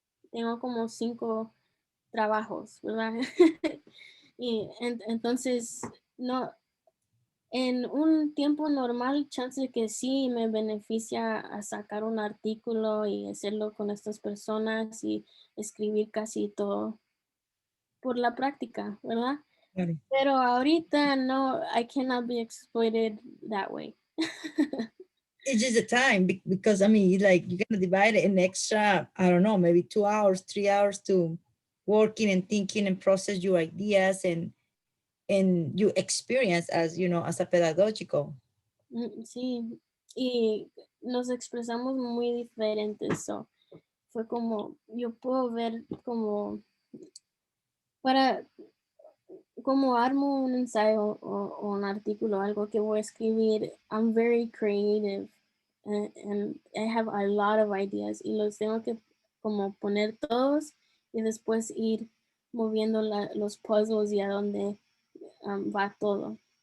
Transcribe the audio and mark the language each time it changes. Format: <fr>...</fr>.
<es>Tengo como 5 trabajos, ¿verdad? Y entonces, no, en un tiempo normal, chance de que sí me beneficia a sacar un artículo y hacerlo con estas personas y escribir casi todo por la práctica, ¿verdad? claro. Pero ahorita no,</es> <en>I cannot be exploited that way. It's just the time because I mean, like you're gonna divide an extra, I don't know, maybe 2 hours, 3 hours to working and thinking and process your ideas and your experience as you know as a pedagogical.</en> <es>Sí, y nos expresamos muy diferentes. So, fue como, yo puedo ver como, para, como armo un ensayo o un artículo, algo que voy a escribir,</es> <en>I'm very creative and I have a lot of ideas</en> <es>y los tengo que como poner todos y después ir moviendo los puzzles y a dónde va todo.</es>